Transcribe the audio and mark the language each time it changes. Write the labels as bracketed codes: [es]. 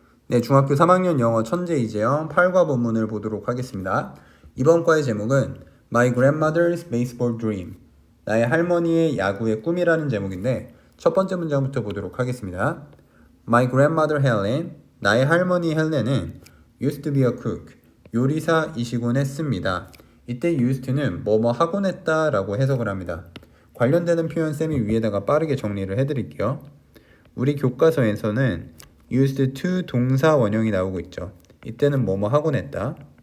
[ko] 네, 중학교 3학년 영어 천재 이재영 8과 본문을 보도록 하겠습니다. 이번 과의 제목은 [en] My Grandmother's Baseball Dream, [ko] 나의 할머니의 야구의 꿈이라는 제목인데 첫 번째 문장부터 보도록 하겠습니다. [en] My grandmother Helen, [ko] 나의 할머니 헬렌은 [en] used to be a cook, [ko] 요리사이시곤 했습니다. 이때 used는 뭐뭐 하곤 했다 라고 해석을 합니다. 관련되는 표현 쌤이 위에다가 빠르게 정리를 해드릴게요. 우리 교과서에서는 used to 동사 원형이 나오고 있죠. 이때는 뭐뭐 하곤 했다.